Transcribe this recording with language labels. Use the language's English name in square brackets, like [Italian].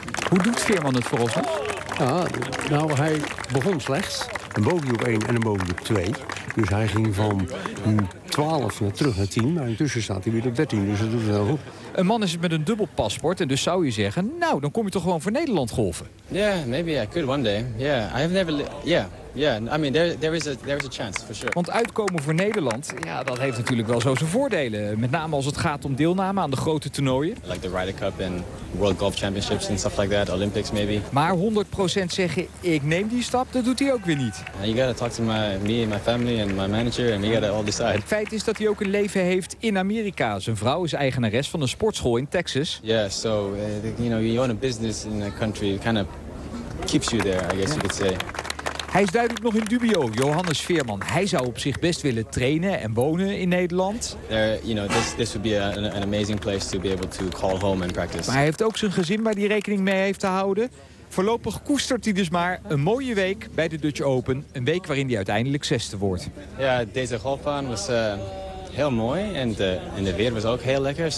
[Dutch] Hoe doet Veerman het voor ons? Nou, hij begon slechts. Een bogey op 1 en een bogey op 2. Dus hij ging van 12 naar terug naar 10. Maar intussen staat hij weer op 13, dus dat doet het wel goed. Een man is het met een dubbel paspoort. En dus zou je zeggen, nou, dan kom je toch gewoon voor Nederland golven? [English] Ja, yeah, maybe I could one day. Yeah, I have never... Yeah, I mean, there is a chance, for sure. [Dutch] Want uitkomen voor Nederland, ja, dat heeft natuurlijk wel zo zijn voordelen. Met name als het gaat om deelname aan de grote toernooien. [English] Like the Ryder Cup and World Golf Championships and stuff like that, Olympics maybe. [Dutch] Maar 100% zeggen, ik neem die stap, dat doet hij ook weer niet. [English] You gotta talk to me and my family and my manager and we gotta all decide. [Dutch] Het feit is dat hij ook een leven heeft in Amerika. Zijn vrouw is eigenares van een sportschool in Texas. [English] Yeah, so, you know, you own a business in a country, it kind of keeps you there, I guess you could say. [Dutch] Hij is duidelijk nog in dubio, Johannes Veerman. Hij zou op zich best willen trainen en wonen in Nederland. [English] This would be an amazing place to be able to call home and practice. [Dutch] Maar hij heeft ook zijn gezin waar hij rekening mee heeft te houden. Voorlopig koestert hij dus maar een mooie week bij de Dutch Open. Een week waarin hij uiteindelijk zesde wordt. Ja, deze golfbaan was heel mooi en de weer was ook heel lekker.